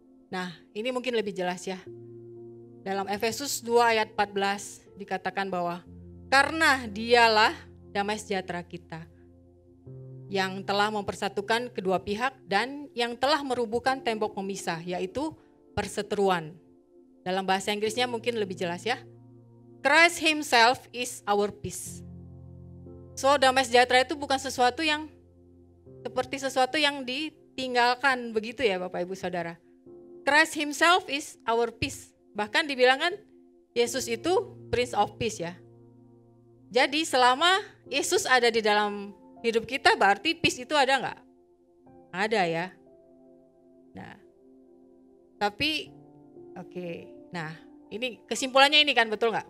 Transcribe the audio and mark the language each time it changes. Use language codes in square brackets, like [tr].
[id] Nah, ini mungkin lebih jelas ya. Dalam Efesus 2 ayat 14 dikatakan bahwa karena dialah damai sejahtera kita yang telah mempersatukan kedua pihak dan yang telah merubuhkan tembok pemisah, yaitu perseteruan. Dalam bahasa Inggrisnya mungkin lebih jelas ya. [en] Christ himself is our peace. [id] So damai sejahtera itu bukan sesuatu yang seperti sesuatu yang ditinggalkan begitu ya Bapak Ibu Saudara. [en] Christ himself is our peace. [id] Bahkan dibilang kan Yesus itu Prince of Peace ya. Jadi selama Yesus ada di dalam hidup kita berarti peace itu ada enggak? Ada ya. Nah, tapi oke. Nah, ini kesimpulannya ini kan betul enggak?